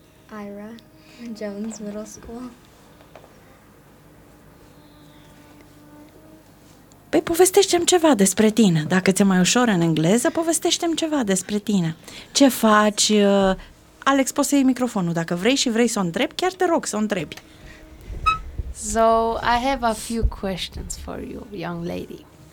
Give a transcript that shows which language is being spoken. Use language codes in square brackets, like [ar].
[en] Ira Jones Middle School. [ro] Păi povestește-mi ceva despre tine. Dacă ți-e mai ușor în engleză, povestește-mi ceva despre tine. Ce faci? Alex, poți să iei microfonul. Dacă vrei și vrei să o întrebi, chiar te rog să o întrebi. [en] So, I have a few questions for you, young lady.